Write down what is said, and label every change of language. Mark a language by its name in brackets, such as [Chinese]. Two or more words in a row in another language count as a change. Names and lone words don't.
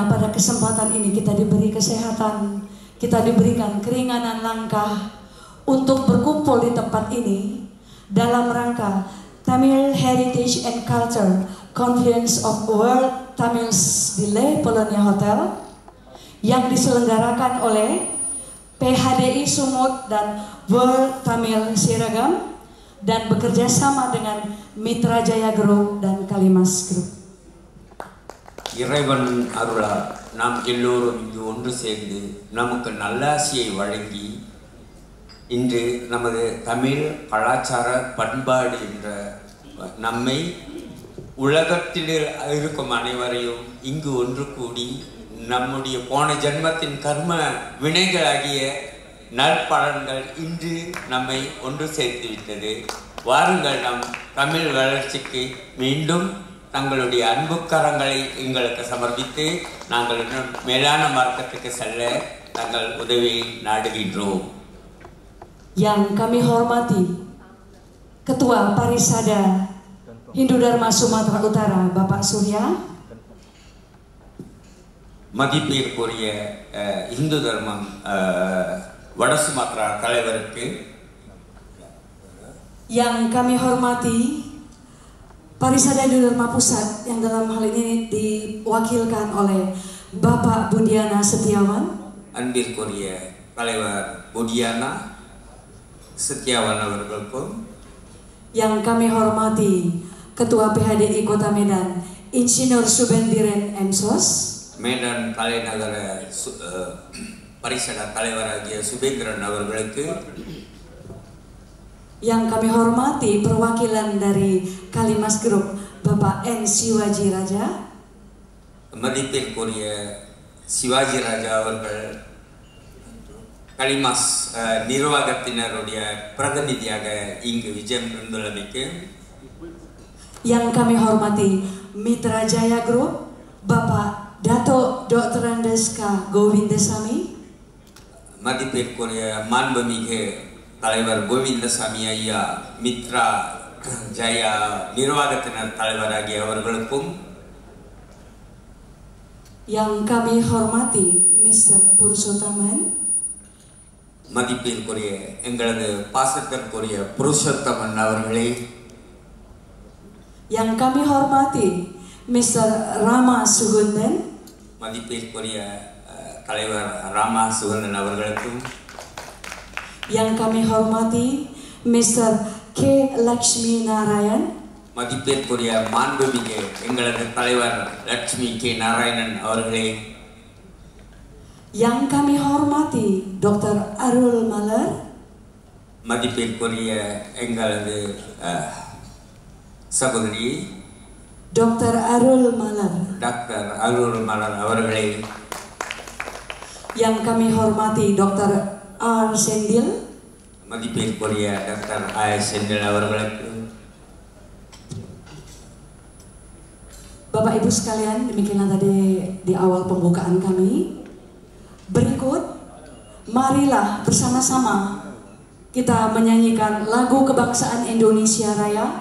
[Indonesian] pada kesempatan ini kita diberi kesehatan, kita diberikan keringanan langkah untuk berkumpul di tempat ini dalam rangka Tamil Heritage and Culture Conference of World Tamils di Le Polonia Hotel yang diselenggarakan oleh PHDI Sumut dan World Tamil Siragam dan bekerja sama dengan Mitra Jaya Group dan Kalimas Group. [Tamil] இறைவன் அருளால் நாம் எல்லோரும் இங்கு ஒன்று சேர்ந்து நமக்கு நல்லாசியை வழங்கி இன்று நமது தமிழ் கலாச்சார பண்பாடு என்ற நம்மை உலகத்தில் இருக்கும் அனைவரையும் இங்கு ஒன்று கூடி நம்முடைய போன ஜென்மத்தின் கர்ம வினைகளாகிய நற்பலன்கள் இன்று நம்மை ஒன்று சேர்த்துவிட்டது. வாருங்கள், நம் தமிழ் வளர்ச்சிக்கு மீண்டும் தங்களுடைய அன்புக்கரங்களை எங்களுக்கு சமர்ப்பித்து நாங்கள் இன்னும் மேலான மார்க்கத்துக்கு செல்ல தங்கள் உதவியை நாடுகின்றோம். [Indonesian] Yang kami hormati Ketua Parisada Hindu Dharma Sumatera Utara Bapak Surya, [Tamil] மதிப்பிற்குரிய இந்து தர்மம் வட சுமத்ரா தலைவருக்கு, [Indonesian] yang kami hormati Parisada Hindu Dharma Pusat yang dalam hal ini diwakilkan oleh Bapak Budiana Setiawan, [Tamil] அன்பிற்குரிய தலைவர் Budiana Setiawan அவர்களுக்கும், [Indonesian] yang kami hormati Ketua PHDI Kota Medan Insinyur Subendiren M.Sos, [Tamil] Medan தலைநகர பரிசட தலைவராகிய சுபேந்திரன் அவர்களுக்கு, [Indonesian] yang kami hormati perwakilan dari Kalimas Group Bapak N. Siwaji Raja, [Tamil] மதிப்பிற்குரிய சிவாஜி ராஜா அவர்கள் கலிமாஸ் நிர்வாகத்தினருடைய பிரதிநிதியாக இங்கு விஜயம் இருந்துள்ளமைக்கு, [Indonesian] yang kami hormati Mitra Jaya Group Bapak Dato Dr. Andeska Govindasamy, [Tamil] மதிப்பிற்குரிய மாண்புமிகு தலைவர் கோவிந்தசாமி ஐயா மித்ரா ஜயா நிர்வாகத்தினர் தலைவராகிய அவர்களுக்கும், [Indonesian] yang kami hormati Mr. Purushottaman, [Tamil] மதிப்பிற்குரிய எங்களது பாசத்திற்குரிய புருஷோத்தமன் அவர்களே, [Indonesian] yang kami hormati Mr. Rama Sugundan, [Tamil] மதிப்பிற்குரிய தலைவர் ராமா சுகந்தன் அவர்களுக்கும், [Indonesian] yang kami hormati Mr. K. Lakshmi Narayan, [Tamil] மதிப்பிற்குரிய மாண்புமிகு எங்களது தலைவர் லட்சுமி கே நாராயணன் அவர்களே, [Indonesian] yang kami hormati Dr. Arul Malar, [Tamil] மதிப்பிற்குரிய எங்களது சகோதரி Dr. Arul Malar, டாக்டர் அருள் மலர் அவர்களே, [Indonesian] yang kami hormati Dr. R. Sendil, [Tamil] மதிப்பிற்குரிய டாக்டர் செந்தில் அவர்களுக்கு, [Indonesian] Bapak Ibu sekalian, demikianlah tadi di awal pembukaan kami. Berikut, marilah bersama-sama kita menyanyikan lagu kebangsaan Indonesia Raya.